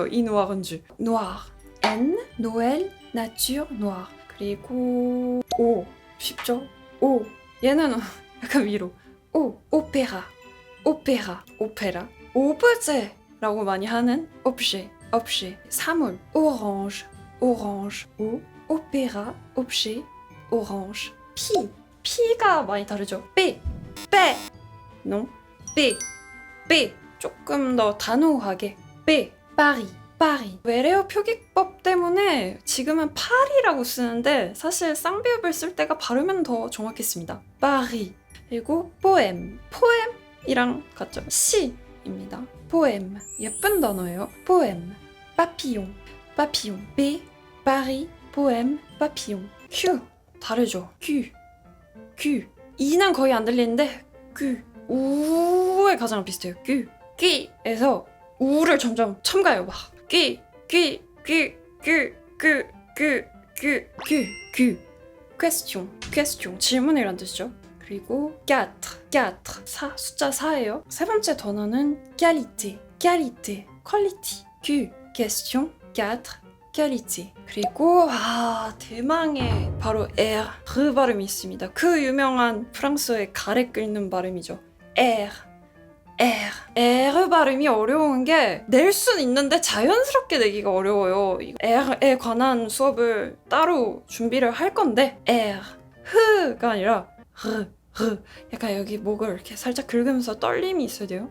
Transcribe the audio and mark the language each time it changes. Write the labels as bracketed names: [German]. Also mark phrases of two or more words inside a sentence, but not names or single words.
[Korean] 이 느와르인지. N 노엘 nature 그리고 O 쉽죠? O 얘는 약간 위로 오페라 오브제라고 많이 하는 objet 사물 orange 오페라 [French] objet orange [Korean] P가 많이 다르죠. B 조금 더 단호하게 B 파리 외래어 표기법 때문에 지금은 파리라고 쓰는데 사실 쌍비읍을 쓸 때가 발음은 더 정확했습니다. 파리 그리고 poème. poème이랑 같죠. 시입니다. poème. 예쁜 단어예요. [French] poème. papillon. papillon. B, Paris, poème, papillon. [Korean] Q. 다르죠. Q. 이는 거의 안 들리는데 Q. 우에 가장 비슷해요. Q에서 우를 점점 첨가해요. 막 Q. question. 질문이란 뜻이죠. 그리고 4. 숫자 4예요. 세 번째 단어는 qualité. question 4. [French] qualité. [Korean] 그리고 대망의 바로 R 발음이 있습니다. 그 유명한 프랑스어의 가래 끓는 발음이죠. R 발음이 어려운 게 낼 순 있는데 자연스럽게 내기가 어려워요. R에 관한 수업을 따로 준비를 할 건데 H가 아니라 약간 여기 목을 이렇게 살짝 긁으면서 떨림이 있어야 돼요.